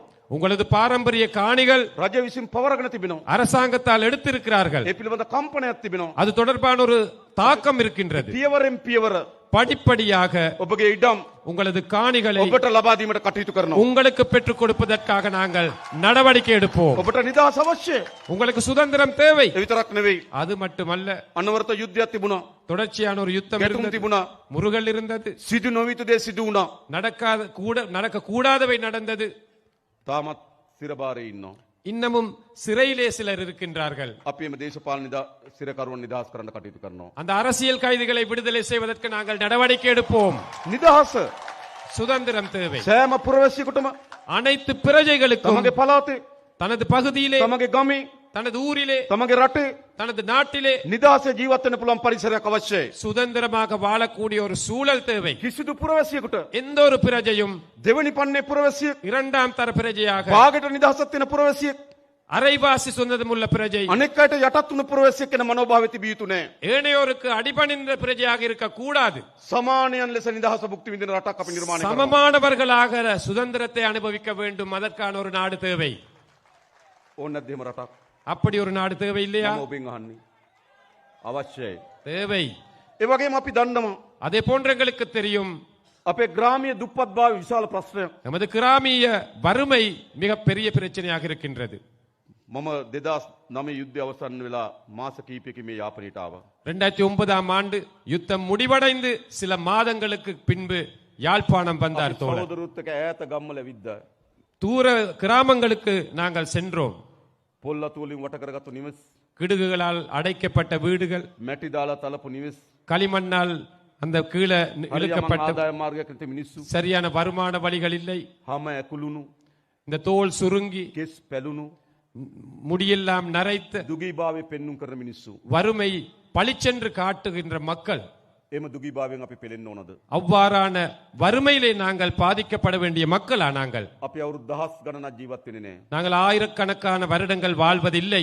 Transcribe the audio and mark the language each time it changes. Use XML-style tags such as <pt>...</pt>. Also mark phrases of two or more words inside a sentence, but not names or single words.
<ta>உங்களது பாரம்பரிய காணிகள்</ta> <si>රජ විසින් පවරගෙන තිබෙනවා.</si> <ta>அரசாங்கத்தால் எடுத்திருக்கிறார்கள்.</ta> <si>ඒ පිළිබඳ කම්පනයක් තිබෙනවා.</si> <ta>அது தொடர்பான ஒரு தாக்கம் இருக்கின்றது.</ta> <si>පියවරෙන් පියවර</si> <ta>படிப்படியாக</ta> <si>ඔබගේ ඉඩම්</si> <ta>உங்களது காணிகளை</ta> <si>ඔබට ලබා දීමට කටයුතු කරනවා.</si> <ta>உங்களுக்கு பெற்றுக் கொடுப்பதற்காக நாங்கள் நடவடிக்கை எடுப்போம்.</ta> <si>ඔබට නිදහස අවශ්‍යයි.</si> <ta>உங்களுக்கு சுதந்திரம் தேவை.</ta> <si>ඒ විතරක් නෙවෙයි.</si> <ta>அது மட்டுமல்ல,</ta> <si>අනවරත යුද්ධයක් තිබුණා.</si> <ta>தொடர்ச்சியான ஒரு யுத்தம்</ta> <si>ගැටුම්</si> <ta>இருந்தது.</ta> <si>තිබුණා.</si> <ta>முருகல் இருந்தது.</ta> <si>සිදු නොවිතු දේ සිදු වුණා.</si> <ta>நடக்க கூடாதவை நடந்தது.</ta> <si>තාමත් සිරබාරේ ඉන්නවා.</si> <ta>இன்னமும் சிறையிலே சிலர் இருக்கின்றார்கள்.</ta> <si>අපි එම දේශපාලන සිරකරුවන් නිදහස් කරන්න කටයුතු කරනවා.</si> <ta>அந்த அரசியல் கைதிகளை விடுதலை செய்வதற்கு நாங்கள் நடவடிக்கை எடுப்போம்.</ta> <si>නිදහස</si> <ta>சுதந்திரம் தேவை.</ta> <si>සෑම පුරවැසියෙකුටම</si> <ta>அனைத்து பிரஜைகளுக்கும்</ta> <si>තමගේ පළාතේ,</si> <ta>தனது பகுதியிலே,</ta> <si>තමගේ ගමේ,</si> <ta>தனது ஊரிலே,</ta> <si>තමගේ රටේ</si> <ta>தனது நாட்டிலே</ta> <si>නිදහසේ ජීවත් වෙන්න පුළුවන් පරිසරයක් අවශ්‍යයි.</si> <ta>சுதந்திரமாக வாழக்கூடிய ஒரு சூழல் தேவை.</ta> <si>කිසිදු පුරවැසියෙකුට</si> <ta>எந்த ஒரு பிரஜையும்</ta> <si>දෙවනි පන්නේ පුරවැසියෙක්,</si> <ta>இரண்டாம் தர பிரஜையாக,</ta> <si>භාගයට නිදහසක් තියෙන පුරවැසියෙක්,</si> <ta>அரைவாசி சுதந்திரம் உள்ள பிரஜை</ta> <si>අනෙක් අයට යටත් වුණු පුරවැසියෙක් වෙන මනෝභාවය තිබිය යුතු නෑ.</si> <ta>ஏனையோருக்கு அடிபணிந்த பிரஜையாக இருக்க கூடாது.</ta> <si>සමානයන් ලෙස නිදහස භුක්ති විඳින රටක් අපි නිර්මාණය කරනවා.</si> <ta>சமமானவர்களாக சுதந்திரத்தை அனுபவிக்க வேண்டும். அதற்கான ஒரு நாடு தேவை.</ta> <si>ඕන නැද්ද එහෙම රටක්?</si> <ta>அப்படி ஒரு நாடு தேவை இல்லையா?</ta> <si>මම ඔබෙන් අහන්නේ. අවශ්‍යයි.</si> <ta>தேவை.</ta> <si>ඒ වගේම අපි දන්නවා</si> <ta>அதே போன்ற எங்களுக்கு தெரியும்,</ta> <si>අපේ ග්‍රාමීය දුප්පත්භාවය විශාල ප්‍රශ්නයක්.</si> <ta>நமது கிராமிய வறுமை மிக பெரிய பிரச்சனையாக இருக்கின்றது.</ta> <si>මම 2009 යුද්ධය අවසන් වෙලා මාස කිහිපයකින් මේ යාපනයට ආවා.</si> <ta>2009ஆம் ஆண்டு யுத்தம் முடிவடைந்து சில மாதங்களுக்கு பின்பு யாழ்ப்பாணம் வந்தார் தோழர்.</ta> <si>සහෝදරුත් එක්ක ඈත ගම්වල විද්දා.</si> <ta>தூர கிராமங்களுக்கு நாங்கள் சென்றோம்.</ta> <si>පොල්ලතු වලින් වට කරගත්තු නිවෙස්,</si> <ta>கிடுகுகளால் அடைக்கப்பட்ட வீடுகள்,</ta> <si>මැටි දාලා තලපු නිවෙස්,</si> <ta>களிமண்ணால் அந்த கீழே</ta> <si>හරියම</si> <ta>இழுக்கப்பட்ட</ta> <si>ආදාය මාර්ගයක් නැති මිනිස්සු,</si> <ta>சரியான வருமான வழிகள் இல்லை.</ta> <si>හැම ඇකුළුණු,</si> <ta>இந்த தோல் சுருங்கி</ta> <si>කෙස් පැලුණු,</si> <ta>முடியெல்லாம் நரைத்த</ta> <si>දුගී භාවයේ පෙන්눔 කරන මිනිස්සු.</si> <ta>வறுமை பளிச்சென்று காட்டுகின்ற மக்கள்.</ta> <si>එම දුගීභාවයෙන් අපි පෙළෙන්න ඕනද?</si> <ta>அவ்வாறான வறுமையிலே நாங்கள் பாதிக்கப்பட வேண்டிய மக்களா நாங்கள்?</ta> <si>අපි අවුරුදු දහස් ගණනක් ජීවත් වෙන්නේ නැහැ.</si> <ta>நாங்கள் ஆயிரக்கணக்கான வருடங்கள் வாழ்வதில்லை.</ta>